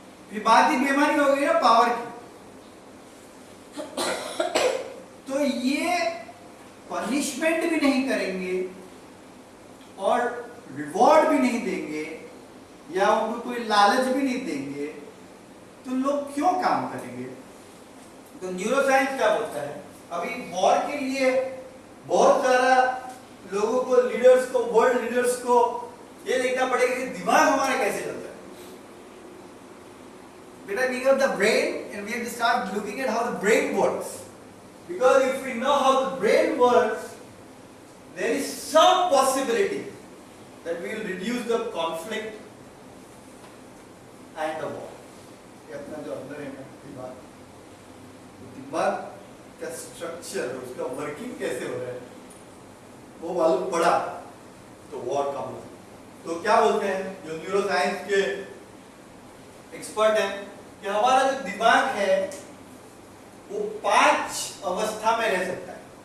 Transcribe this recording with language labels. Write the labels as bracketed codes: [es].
[hi] फिर बात ही बेमानी हो गई ना पावर की तो ये पनिशमेंट भी नहीं करेंगे और रिवॉर्ड भी नहीं देंगे या उनको कोई लालच भी नहीं देंगे तो लोग क्यों काम करेंगे। तो न्यूरोसाइंस क्या बोलता है अभी वॉर के लिए बहुत सारा लोगों को लीडर्स को वर्ल्ड लीडर्स को ये देखना पड़ेगा कि दिमाग हमारा कैसे चलता है। बेटा [en] we got the brain and we have to start looking at how the brain works because if we know how the brain works there is some possibility that we will reduce the conflict and the war। [hi] ये अपना जो अंदर है ना दिमाग का structure उसका working कैसे हो रहा है वो मालूम पड़ा तो वॉर कम हो। तो क्या बोलते हैं जो न्यूरोसाइंस के एक्सपर्ट हैं कि हमारा जो दिमाग है वो 5 अवस्था में रह सकता है।